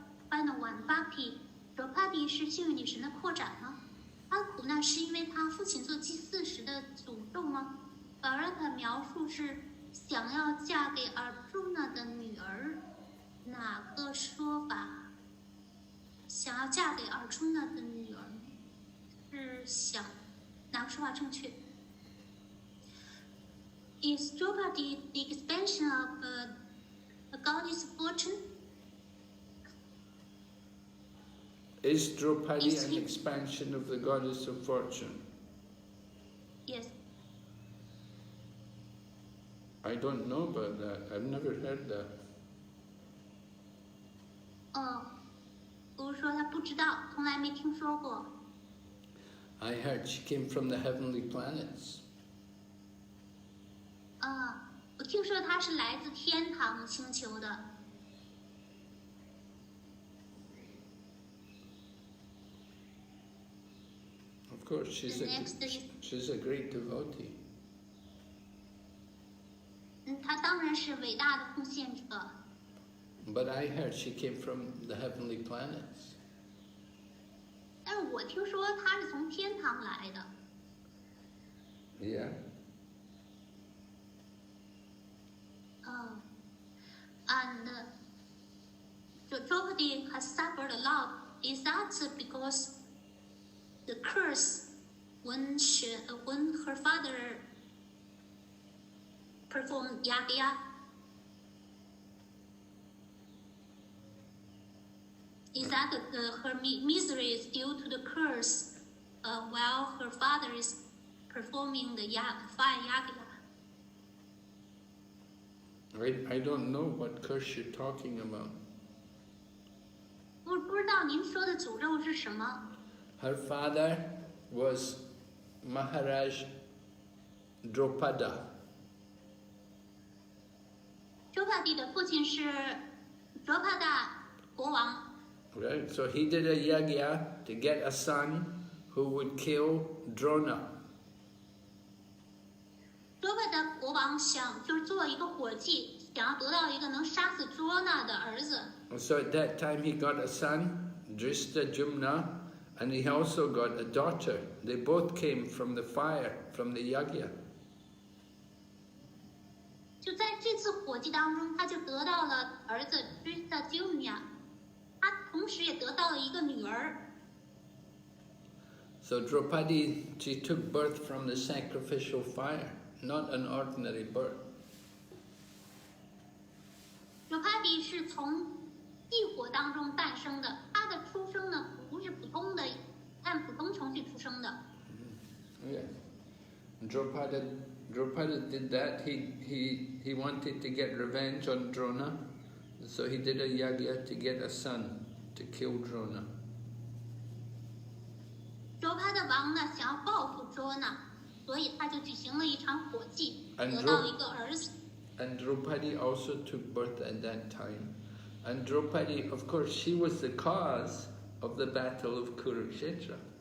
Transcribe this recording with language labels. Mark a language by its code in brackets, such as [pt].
[en] Final one, Bhakti. [zh] Draupadi 是幸运女神的扩展吗？她苦难是因为她父亲做祭祀时的诅咒吗？宝让她描述是想要嫁给Arjuna的女儿，哪个说法？想要嫁给Arjuna的女儿，是哪个说法正确 ？ [en] Is Draupadi the expansion of a goddess fortune? Is Draupadi an expansion of the goddess of fortune? Yes. I don't know about that. I've never heard that. [zh] 不是说他不知道，从来没听说过。 [en] I heard she came from the heavenly planets. [zh] 我听说她是来自天堂星球的。 [en] Of course, she's a great devotee. [zh] 她当然是伟大的奉献者。 [en] But I heard she came from the heavenly planets. [zh] 但是我听说她是从天堂来的。 [en] Yeah. And Draupadi has suffered a lot. Is that because the curse when her father performed yagya? Is that her misery is due to the curse while her father is performing the fire yagya? I don't know what curse you're talking about. [zh] 不知道您说的诅咒是什么？ [en] Her father was Maharaj Drupada. [zh] Draupadi 的父亲是Drupada 国王。 [en] Right, so he did a yagya to get a son who would kill Drona. [zh] Drupada 国王想就是做一个火祭，想要得到一个能杀死Drona 的儿子。 [en] So at that time he got a son, Drishtajumna, and he also got a daughter. They both came from the fire, from the yagya. [zh] 就在这次火祭当中，他就得到了儿子 Drishtajumna， 他同时也得到了一个女儿。 [en] So Draupadi, she took birth from the sacrificial fire, not an ordinary birth. [zh] Draupadi 是从祭火当中诞生的，他的出生呢不是普通的，按普通程序出生的。 [en] Yeah. Drupada did that. He wanted to get revenge on Drona, so he did a yagya to get a son to kill Drona. [zh] Drupada 王呢想要报复Drona，所以他就举行了一场火祭， [en] And [zh] 得到一个儿子。 [en] And Draupadi also took birth at that time. And Draupadi, of course, she was the cause of the battle of Kurukshetra.